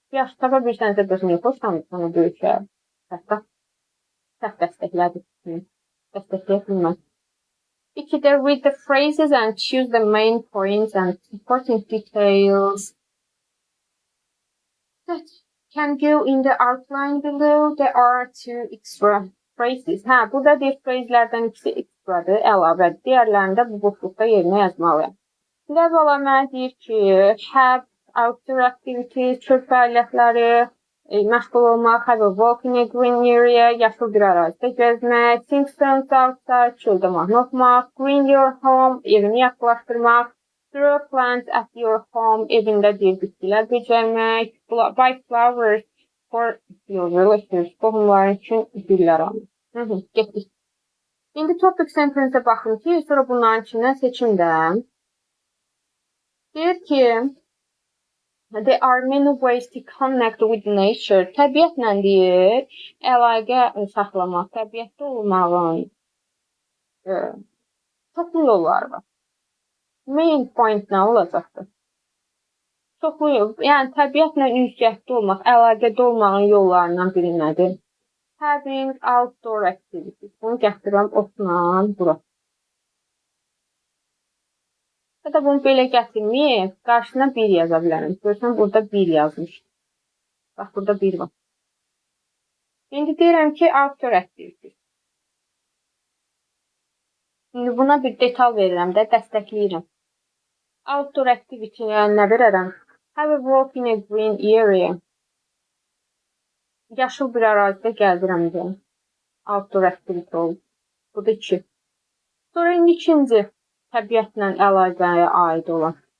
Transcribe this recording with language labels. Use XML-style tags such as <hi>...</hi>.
<az>Yaxşı, tapa bilsənsə bəs niyə xoşlanmırsan o böyük şəhər? Səhv dəstəklədim. Dəstəkləyə bilməz.</az> <en>2-də read the phrases and choose the main points and supporting details that can go in the outline below. There are 2 extra phrases.</en> <az>Burada deyir phraselərdən ikisi extradır, əlavədir. Digərlərində bu boşluqda yerinə yazmalıyam. Əvvəla mənə deyir ki,</az> <en>have outdoor activities,</en> <az>çöl fəaliyyətləri, məşğul olmaq,</az> <en>have a walk in a green area,</en> <az>yaşıl bir ərazidə gəzmək,</az> <en>sing songs outside,</en> <az>çöldə mahnı oxumaq,</az> <en>green your home,</en> <az>evini yaxşılaşdırmaq,</az> <en>grow plants at your home,</en> <az>evində deyir bitkilər becərmək,</az> <en>buy flowers for your relatives,</en> <az>qohumların üçün güllər almaq. Getdik. İndi topic sentence-ə baxın ki, sonra bunların içindən seçimdə. Deyir ki,</az> <en>there are many ways to connect with nature.</en> <az>Təbiətlə deyir, əlaqə saxlamaq, təbiətdə olmağın çoxlu yolları var. Main point nə olacaqdır? Çoxlu yol, yəni təbiətlə ünsiyyətdə olmaq, əlaqədə olmağın yollarından biri nədir?</az> <en>Having outdoor activities.</en> <az>Bunu gətirəm otla bura. Ya da bunu belə gətirməyib, qarşısına 1 yaza bilərəm. Görürsən, burada 1 yazmış. Bax, burada 1 var. İndi deyirəm ki, outdoor activities. İndi buna bir detal verirəm də, dəstəkləyirəm. Outdoor activity nə verərəm?</az> <en>Have a walk in a green area.</en> <az>Yaşıl bir ərazidə gəzirəm deyə. Outdoor activity oldu. Bu da 2. Sonra indi ikinci. Təbiətlə əlaqəyə aid olan.</az>